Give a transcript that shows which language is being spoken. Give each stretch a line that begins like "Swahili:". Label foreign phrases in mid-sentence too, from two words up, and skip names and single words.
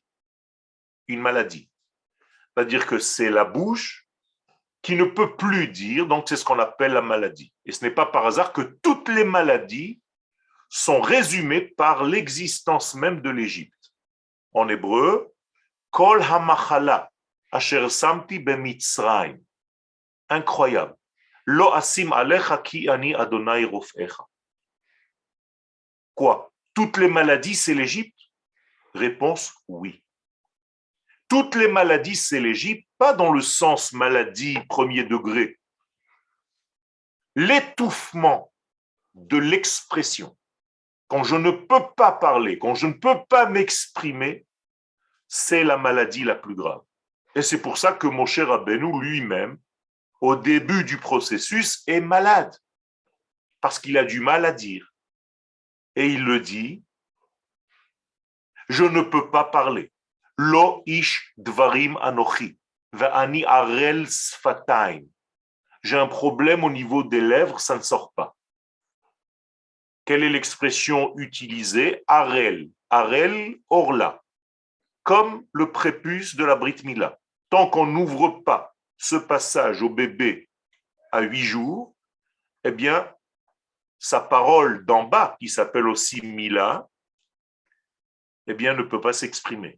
French: Une maladie. C'est-à-dire que c'est la bouche qui ne peut plus dire, donc c'est ce qu'on appelle la maladie. Et ce n'est pas par hasard que toutes les maladies sont résumées par l'existence même de l'Égypte. En hébreu,
Hebrew: כל המחלה אשר שמתי במצרים.
French: Incroyable.
Hebrew: לא אשים עליך כי אני אדני רפאך.
French: Quoi? Toutes les maladies, c'est l'Égypte? Réponse, oui. Toutes les maladies, c'est l'Égypte, pas dans le sens maladie premier degré. L'étouffement de l'expression, quand je ne peux pas parler, quand je ne peux pas m'exprimer, c'est la maladie la plus grave. Et c'est pour ça que Moshe Rabbeinu lui-même, au début du processus, est malade, parce qu'il a du mal à dire. Et il le dit, je ne peux pas parler.
Hebrew: לא איש דברים אנכי, ואני ערל שפתים.
French: J'ai un problème au niveau des lèvres, ça ne sort pas. Quelle est l'expression utilisée?
Hebrew: ערל. ערל, ערלה.
French: Comme le prépuce de la
Hebrew: ברית מילה.
French: Tant qu'on n'ouvre pas ce passage au bébé à 8 jours, eh bien, sa parole d'en bas, qui s'appelle aussi Mila, eh bien, ne peut pas s'exprimer.